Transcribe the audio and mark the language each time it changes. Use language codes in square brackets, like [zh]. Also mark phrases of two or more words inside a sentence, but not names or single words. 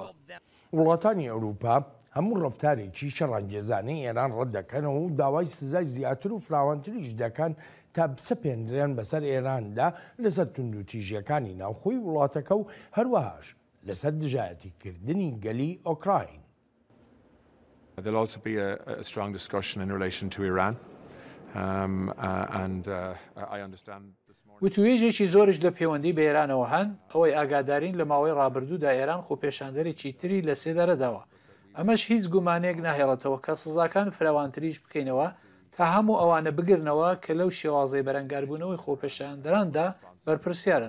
[ckb] وڵاتانی ئەوروپا هەموو ڕفتارێکی شەڕانگێزانەی ئێران ڕەت دەکەنەوە و داوای سزای زیاتر و فراوانتریش دەکەن تا بسەپێنرێن بەسەر ئێراندا لەسەر توندوتیژیەکانی ناوخۆی وڵاتەکە و هەروەهاش لەسەر دژایەتیکردنی گەلی ئۆکراین. [en] There'll also be a strong discussion in relation to Iran. I understand [ckb] وتوێژێکی زۆرش لە پەیوەندی بە ئێرانەوە هەن ئەوەی ئاگادارین لە ماوەی ڕابردوودا ئێران خۆپێشاندەرێکی تری لە سێدارەداوە. ئەمەش هیچ گومانێک ناهێڵێتەوە کە سزاکان فراوانتریش بکەینەوە تا هەموو ئەوانە بگرنەوە کە لەو شێوازەی بەرەنگاربوونەوەی خۆپێشاندەراندا بەرپرسیارن.